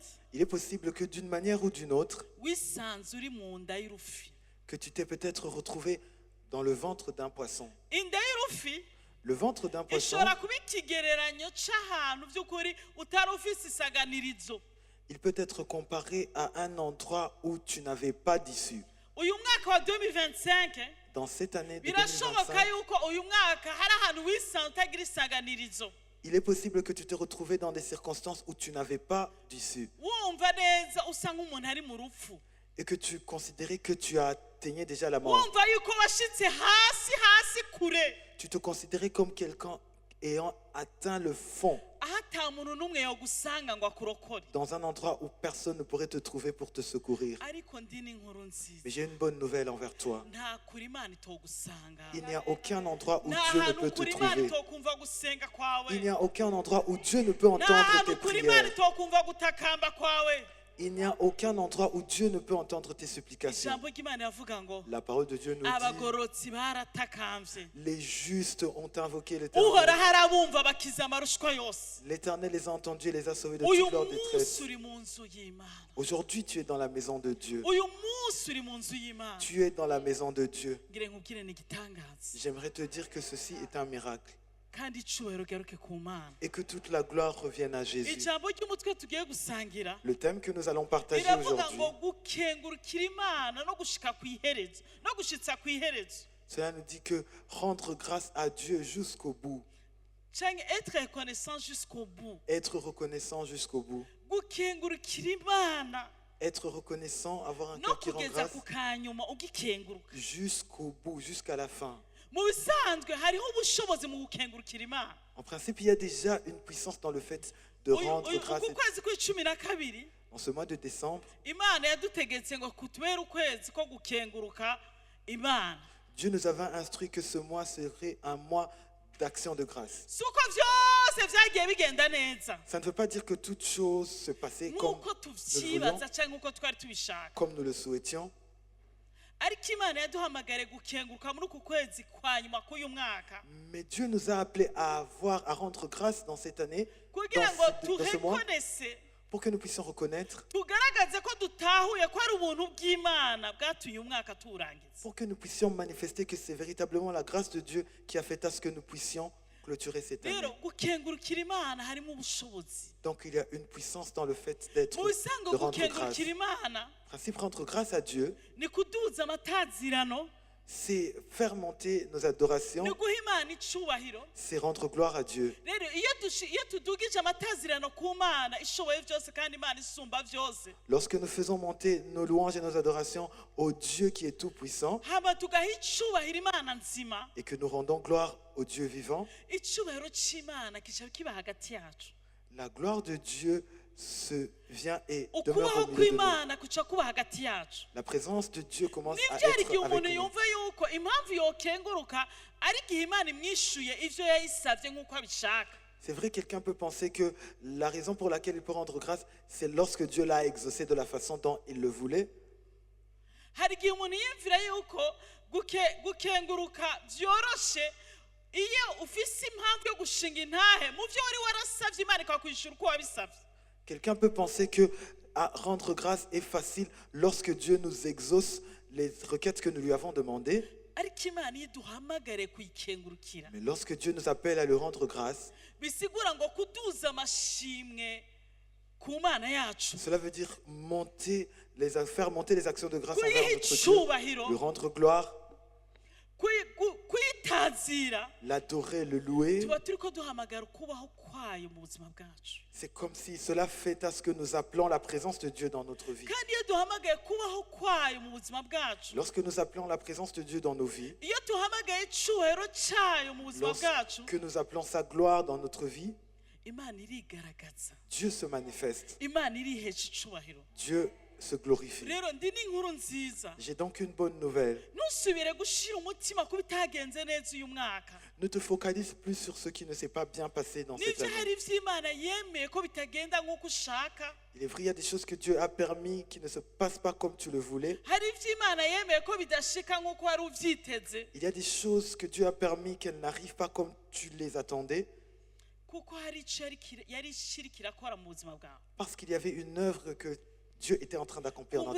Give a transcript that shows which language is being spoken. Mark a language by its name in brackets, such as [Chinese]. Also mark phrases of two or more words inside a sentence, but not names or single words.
[French] il est possible que d'une manière ou d'une autre, [Rundi] wisanze uri mu nda y'urufi. [French] que tu t'es peut-être retrouvé dans le ventre d'un poisson. [Rundi] Inda y'urufi [French] Le ventre d'un poisson, [Rundi] ishobora kuba ikigereranyo cy'ahantu by'ukuri utari ufise isaganirizo. [French] il peut être comparé à un endroit où tu n'avais pas d'issue. [Rundi] Uyu mwaka wa 2025 [French] Dans cette année de [Rundi] birashoboka [French] 2025, [Rundi] yuko uyu mwaka hari ahantu wisanze utagira isaganirizo, [French] il est possible que tu t'es retrouvé dans des circonstances où tu n'avais pas d'issue [Rundi] wumva neza usa nk'umuntu ari mu rupfu, [French] et que tu considérais que tu atteignais déjà la mort. [Rundi] wumva yuko washitse hasi kure, [French] Tu te considérais comme quelqu'un ayant atteint le fond, [Rundi] aho ata muntu n'umwe yogusanga ngo akurokore. [French] dans un endroit où personne ne pourrait te trouver pour te secourir. [Rundi] Ariko ndi n'inkuru nziza, [French] Mais j'ai une bonne nouvelle envers toi. [Rundi] nta kuri Imana itogusanga, [French] Il n'y a aucun endroit où [Rundi] nta [French] Dieu ne [Rundi] hantu [French] peut te [Rundi] kuri Imana [French] trouver. [Rundi] itokumva gusenga kwawe, [French] Il n'y a aucun endroit où Dieu ne peut [Rundi] nta [French] entendre tes [Rundi] hantu kuri Imana [French] prières. [Rundi] itokumva gutakamba kwawe. [French] Il n'y a aucun endroit où Dieu ne peut entendre tes supplications. [Rundi] Ijambo ry'Imana yavuga ngo [French] La parole de Dieu nous dit, [Rundi] abagorotsi baratakambye, [French] les justes ont invoqué l'Éternel. [Rundi] uhoraho arabumva bakiza amarushwa yose. [French] L'Éternel les a entendus et les a sauvés de [Rundi] Uyu [French] toute leur [Rundi] munsi [French] détresse. [Rundi] uri mu nzu y'Imana, [French] Aujourd'hui, tu es dans la maison de Dieu. [Rundi] uyu munsi uri mu nzu y'Imana. [French] Tu es dans la maison de Dieu. [Rundi] Ngire nkubwire ni igitangaza, [French] J'aimerais te dire que ceci est un miracle [Rundi] kandi icubahiro garuke ku Mana. [French] et que toute la gloire revienne à Jésus. [Rundi] Ijambo ry'umutwe tugiye gusangira [French] Le thème que nous allons partager [Rundi] biravuga [French] aujourd'hui, [Rundi] ngo gukengurukira Imana no gushika ku iherezo, no gushitsa ku iherezo, [French] cela nous dit que rendre grâce à Dieu jusqu'au bout, cyangwa être reconnaissant jusqu'au bout. être reconnaissant jusqu'au bout, [Rundi] Gukengurukira Imana [French] être reconnaissant, avoir un [Rundi] no [French] cœur qui rend [Rundi] kugeza [French] grâce [Rundi] ku kanyuma ugikenguruka. [French] jusqu'au bout, jusqu'à la fin. [Rundi] Mu bisanzwe hariho ubushobozi mu gukengurukira Imana. [French] En principe, il y a déjà une puissance dans le fait de rendre grâce. [Rundi] Uku kwezi kw'icumi na kabiri [French] En ce mois de décembre, [Rundi] Imana yadutegetse ngo kutubere ukwezi ko gukenguruka Imana. [French] Dieu nous avait instruit que ce mois serait un mois d'action de grâce. [Rundi] Si uko byose byose byagiye bigenda neza [French] Ça ne veut pas dire que toutes choses se passaient comme [Rundi] nk'uko [French] nous le voulions, [Rundi] tubyibaza cyangwa nk'uko twari tubishaka [French] comme nous le souhaitions. [Rundi] ariko imana yaduhamagare gukenguruka muri uku kwezi kwa nyuma k'uyu mwaka [French] Mais Dieu nous a appelés à rendre grâce dans cette année, [Rundi] kugira ngo [French] dans ce mois, [Rundi] turekonese [French] pour que nous puissions reconnaître, [Rundi] tugaragaze ko dutahuye ko ari ubuntu bw'imana bwatumye umwaka tuwurangiza [French] pour que nous puissions manifester que c'est véritablement la grâce de Dieu qui a fait à ce que nous puissions clôturer cette année. [Rundi] rero gukengurukira imana harimo ubushobozi [French] Donc il y a une puissance dans le fait d'être, [Rundi] mu bisango [French] de rendre grâce. [Rundi] gukengurukira imana [French] Le principe rendre grâce à Dieu, [Rundi] ni kuduza amatazirano [French] c'est faire monter nos adorations, [Rundi] ni guha imana icubahiro [French] c'est rendre gloire à Dieu. [Rundi] rero iyo tudugije amatazirano ku mana ishoboye byose kandi imana isumba byose [French] Lorsque nous faisons monter nos louanges et nos adorations au Dieu qui est tout-puissant [Rundi] hama tugaha icubahiro imana nzima [French] et que nous rendons gloire au Dieu vivant, [Rundi] icubahiro c'imana kica kiba hagati yacu [French] la gloire de Dieu se vient et demeure [Rundi] ukubaho [French] au milieu de nous. [Rundi] kw'imana kuca kuba hagati yacu [French] La présence de Dieu commence à [Rundi] nibyo hari igihe [French] être [Rundi] umuntu [French] avec nous. [Rundi] yumva yuko impamvu yokenguruka ari igihe imana imwishuye ivyo yayisavye nk'uko abishaka [French] C'est vrai, quelqu'un peut penser que la raison pour laquelle il peut rendre grâce, c'est lorsque Dieu l'a exaucé de la façon dont il le voulait. [Rundi] hari igihe umuntu yiyumvira yuko gukenguruka byoroshe iyo ufise impamvu yo gushinga intahe mu byo wari warasavye imana ikakwishura uko wabisavye [French] Quelqu'un peut penser que rendre grâce est facile lorsque Dieu nous exauce les requêtes que nous lui avons demandées. [Rundi] ariko imana iyo iduhamagare kuyikengurukira [French] Mais lorsque Dieu nous appelle à lui rendre grâce, [Rundi] bisigura ngo kuduza amashimwe ku mana yacu [French] cela veut dire faire monter les actions de grâce envers [Rundi] kuyiha [French] notre Dieu, [Rundi] icubahiro [French] lui rendre gloire, [Rundi] kuyitazira [French] l'adorer, le louer. [Rundi] tuba turiko duhamagara ukubaho kwayo mu buzima bwacu [French] C'est comme si cela fait à ce que nous appelons la présence de Dieu dans notre vie. [Rundi] kandi iyo duhamagaye kubaho kwayo mu buzima bwacu [French] Lorsque nous appelons la présence de Dieu dans nos vies, [Rundi] iyo duhamagaye icubahiro cayo mu buzima bwacu [French] lorsque nous appelons sa gloire dans notre vie, [Rundi] imana irigaragaza [French] Dieu se manifeste, [Rundi] imana irihesha icubahiro [French] Dieu se glorifie. [Rundi] rero ndi n'inkuru nziza [French] J'ai donc une bonne nouvelle. [Rundi] ntusubire gushira umutima kuba itagenze neza uyu mwaka [French] Ne te focalise plus sur ce qui ne s'est pas bien passé dans cette [Rundi] nibyo [French] année. [Rundi] hari ivy'imana yemeye ko bitagenda nk'uko ushaka [French] Il est vrai, il y a des choses que Dieu a permis qui ne se passent pas comme tu le voulais. [Rundi] hari ivy'imana yemeye ko bidashika nk'uko wari uvyiteze [French] Il y a des choses que Dieu a permis qu'elles n'arrivent pas comme tu les attendais. [Rundi] kuko hari ico yari ishirika irakora mu buzima bwawe [French] Parce qu'il y avait une œuvre que Dieu était en train d'accomplir dans